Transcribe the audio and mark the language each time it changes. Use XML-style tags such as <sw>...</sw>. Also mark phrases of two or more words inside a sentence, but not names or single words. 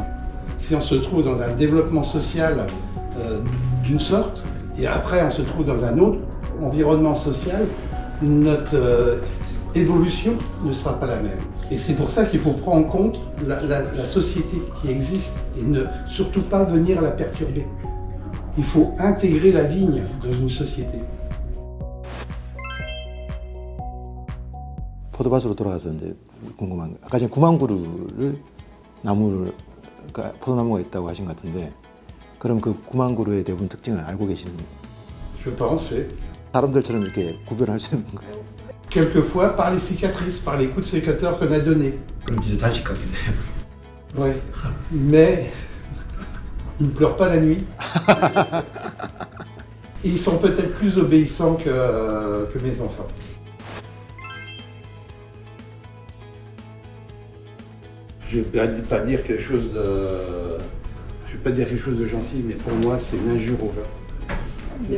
<fr>Si on se trouve dans un développement social d'une sorte, et après on se trouve dans un autre environnement social, notre évolution ne sera pas la même. Et c'est pour ça qu'il faut prendre en compte la société qui existe et ne surtout pas venir la perturber. Il faut intégrer la vigne dans une société.</fr> <ko>포도밭으로 돌아가서 이제 궁금한 거. 아까 전에 구망구루를 포도나무가 있다고 하신 것 같은데, 그럼 그 구망구루의 대부분 특징을 알고 계시는 거예요?</ko> <fr>Je pense, oui.</fr> <ko>사람들처럼 이렇게 구별할 수 있는 거예요?</ko> <fr>Quelquefois par les cicatrices, par les coups de sécateur qu'on a donnés.</fr> <ko>그럼 진짜 자식 같겠네요.</ko> <fr>Oui. Mais ils ne pleurent pas la nuit. Et ils sont peut-être plus obéissants que mes enfants. Je ne vais pas dire quelque chose de gentil, mais pour moi c'est une injure au vin.</fr>